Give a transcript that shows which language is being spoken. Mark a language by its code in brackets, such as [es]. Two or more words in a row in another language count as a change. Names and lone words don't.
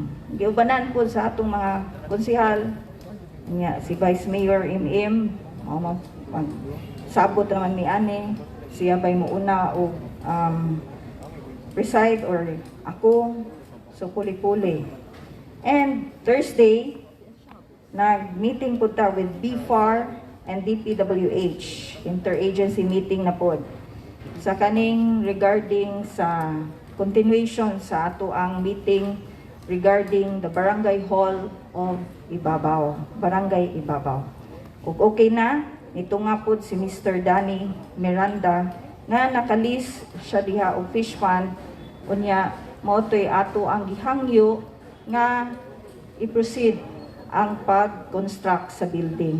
[ceb] Giubanan po sa atong mga konsehal nga si Vice Mayor MM sabot naman ni ani siya bay mo una og preside or ako so puli-puli. [en] And Thursday [ceb] nag-meeting po ta [en] with BFAR and DPWH, interagency meeting [ceb] na pod sa kaning regarding sa continuation sa ato ang meeting [en] regarding the Barangay Hall of Ibabaw, [ceb] Barangay Ibabaw. Ug okay na nito nga pod si Mr. Danny Miranda nga nakalis siya diha og [en] fish fund [ceb] unya mao toy ato ang gihangyo nga i-proceed ang pag-construct sa building.